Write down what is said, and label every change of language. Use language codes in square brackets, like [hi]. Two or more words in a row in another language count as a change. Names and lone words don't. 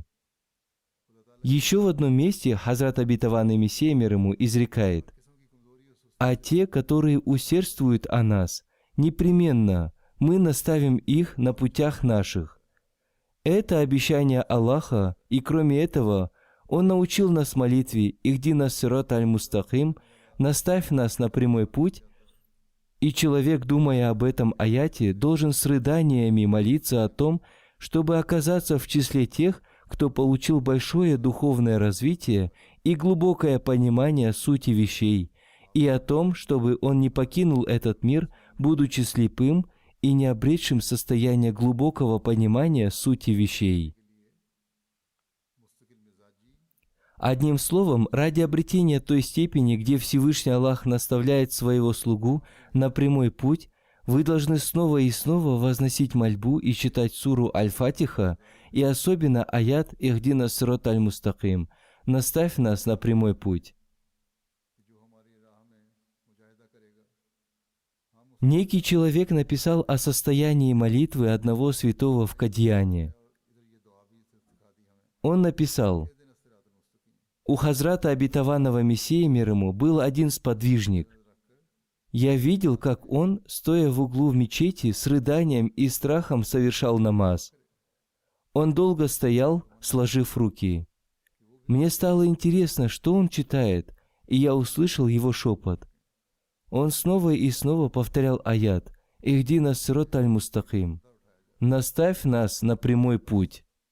[ru] Еще в одном месте Хазрат обетованный Мессия мир ему изрекает: «А те, которые усердствуют о нас, непременно мы наставим их на путях наших». Это обещание Аллаха, и кроме этого, Он научил нас молитве [ar] «اهدنا الصراط المستقيم», [ru] «Наставь нас на прямой путь», и человек, думая об этом аяте, должен с рыданиями молиться о том, чтобы оказаться в числе тех, кто получил большое духовное развитие и глубокое понимание сути вещей, и о том, чтобы он не покинул этот мир, будучи слепым и не обретшим состояние глубокого понимания сути вещей. Одним словом, ради обретения той степени, где Всевышний Аллах наставляет своего слугу на прямой путь, вы должны снова и снова возносить мольбу и читать суру Аль-Фатиха, и особенно аят [ar] «اهدنا الصراط المستقيم» [ru] «Наставь нас на прямой путь». Некий человек написал о состоянии молитвы одного святого в Кадьяне. Он написал: «У Хазрата обетованного Мессии мир ему был один сподвижник. Я видел, как он, стоя в углу в мечети, с рыданием и страхом совершал намаз. Он долго стоял, сложив руки. Мне стало интересно, что он читает, и я услышал его шепот. Он снова и снова повторял аят [ar] «اهدنا الصراط المستقيم» [ru] «Наставь нас на прямой путь».